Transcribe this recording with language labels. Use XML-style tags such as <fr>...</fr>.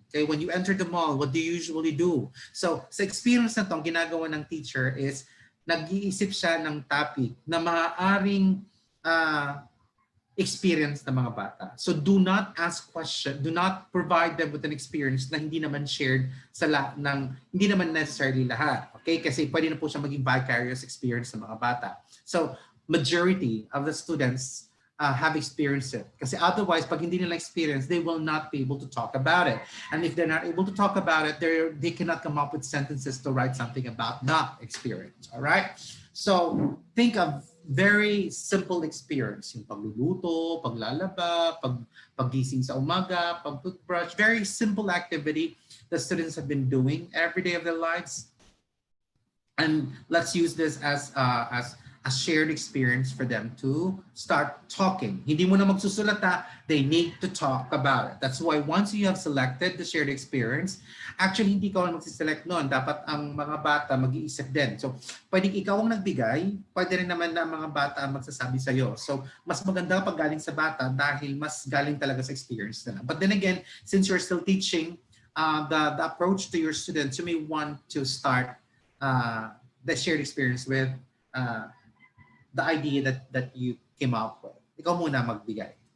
<en>Okay, when you enter the mall, what do you usually do?</en> <tl>So, sa experience na to, ang ginagawa ng teacher is nag-iisip siya ng topic na maaaring experience ng mga bata.</tl> <en>So, do not ask questions, do not provide them with an experience</en> <tl>na hindi naman shared sa hindi naman necessarily lahat. Okay, kasi pwede na po siya maging vicarious experience ng mga bata.</tl> <en>So, majority of the students have experienced it.</en> <tl>Kasi otherwise, pag hindi nila experience,</tl> <en>they will not be able to talk about it. And if they're not able to talk about it, they cannot come up with sentences to write something about not experience. All right? So think of very simple experience.</en> <tl>Yung pagluluto, paglalaba, paggising sa umaga, pag-toothbrush,</tl> <en>very simple activity that students have been doing every day of their lives. And let's use this as a shared experience for them to start talking.</en> <tl>Hindi mo na magsusulata,</tl> <en>they need to talk about it. That's why once you have selected the shared experience, actually</en> <tl>hindi ka lang magsiselect noon. Dapat ang mga bata mag-iisip din. So pwedeng ikaw ang nagbigay, pwede rin naman na mga bata ang magsasabi sa'yo. So mas maganda pag galing sa bata dahil mas galing talaga sa experience nila.</tl> <en>But then again, since you're still teaching the approach to your students, you may want to start the shared experience with the idea that you came up with.</en> <tl>Ikaw muna magbigay.</tl>